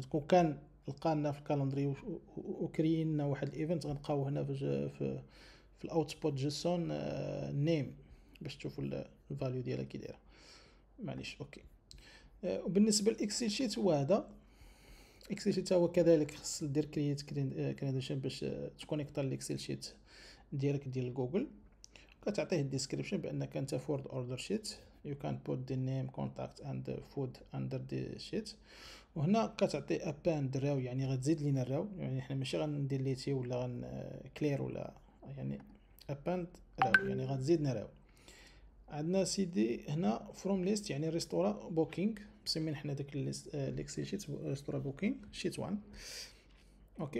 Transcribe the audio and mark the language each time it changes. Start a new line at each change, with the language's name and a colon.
Arabic: كون كان لقانا في الكالندري وكرينا واحد الايفنت غنلقاو هنا في الاوتبوت جيسون نيم باش تشوفوا الفاليو ديالها كي دايره. معليش اوكي. وبالنسبه للاكسل شيت هو هذا اكسل شيت، هو كذلك خص دير كرييت كريديشن باش تكونيكتا الاكسل شيت ديالك ديال جوجل. كتعطيه الديسكريبشن بانك انت فورد اوردر شيت،
English: you can put the name contact and food under the sheet.
Arabic: وهنا كتعطي append راو، يعني غتزيد لينا الراو، يعني حنا ماشي غنديليتي ولا غنكلير ولا، يعني append راو يعني غتزيدنا راو. عندنا سيدي هنا فروم ليست، يعني ريستورا بوكينغ، مسمين حنا داك الاكسل شيت ريستورا بوكينغ شيت 1. اوكي.